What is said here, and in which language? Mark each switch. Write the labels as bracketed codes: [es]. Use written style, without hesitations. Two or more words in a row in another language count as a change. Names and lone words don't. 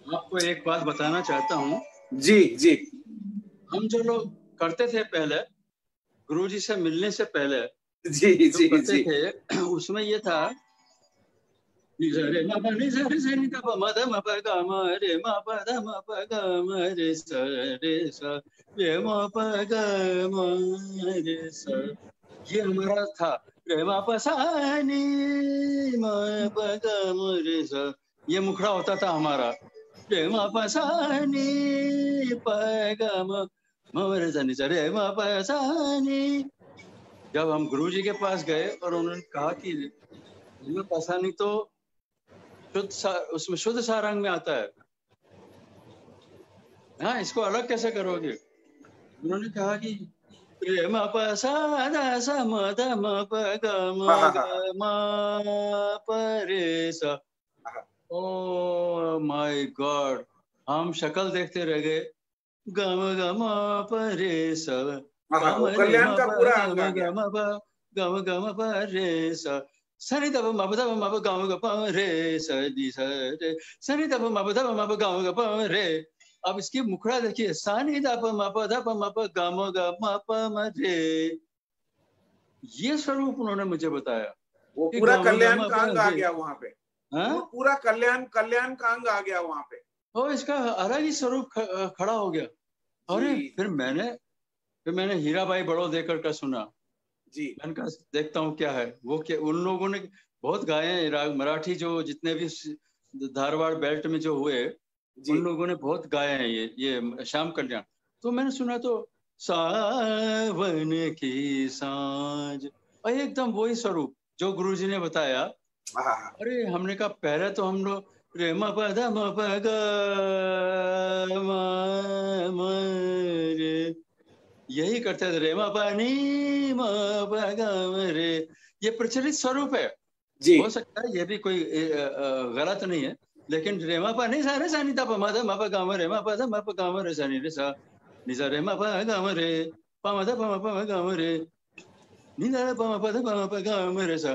[hi] आपको एक बात बताना चाहता हूँ। जी जी। हम जो लोग करते थे पहले, गुरुजी से मिलने से पहले जी जो जी करते जी। थे, उसमें ये था रे म प नि सा रे सा नि ध प म ध म प ग म रे म प ध म प ग म रे स रे म प ग म रे स। ये हमारा था। रे म प सा नि म प ग म रे स, ये मुखड़ा होता था हमारा। रे म प सा नि प ग म रे स नि स रे म प सा नि। जब हम गुरुजी के पास गए और उन्होंने कहा कि रे प सा नि तो उसमें शुद्ध सारंग में आता है, हाँ इसको अलग कैसे करोगे? उन्होंने कहा कि रे म प सा ध स म ध म प ग म ग म प रे स। [en] Oh my God, [hi] हम शक्ल देखते रह गए। ग म ग म प रे स, प म रे म प ग म ग म प ग म ग म प रे स। सनि द प म प ध म प ग म ग प रे स नि स रे, सनि द प म प ध म प ग म ग प रे। अब इसकी मुखड़ा देखिए, सनि द प म प ध प म प ग म ग म प म रे। ये स्वरूप उन्होंने मुझे बताया। वो कि पूरा ग म ग कल्याण म का प अंग आ रे। गया वहां पे। हाँ? वो पूरा कल्याण का अंग आ गया वहां पे। और इसका अलग ही स्वरूप खड़ा हो गया। अरे फिर मैंने हीराबाई बड़ौदेकर का सुना। जी। मैंने कहा देखता हूँ क्या है वो। क्या उन लोगों ने बहुत गाए हैं राग मराठी, जो जितने भी धारवाड़ बेल्ट में जो हुए, उन लोगों ने बहुत गाए हैं ये श्याम कल्याण। तो मैंने सुना तो सावन की सांझ, और एकदम वही स्वरूप जो गुरुजी ने बताया। अरे हमने कहा पहले तो हम लोग रे म प ध म प ग म रे यही करते थे। रे म प नि म प ग म रे, ये प्रचलित स्वरूप है। जी। हो सकता है ये भी कोई गलत नहीं है, लेकिन रे म प नि सा रे सा नि ध प म ध म प ग म रे म प ध म प ग म रे सा नि रे सा नि सा रे म प ग म रे प म ध प म प म ग म रे नि ध प म प ध प म प ग म रे सा।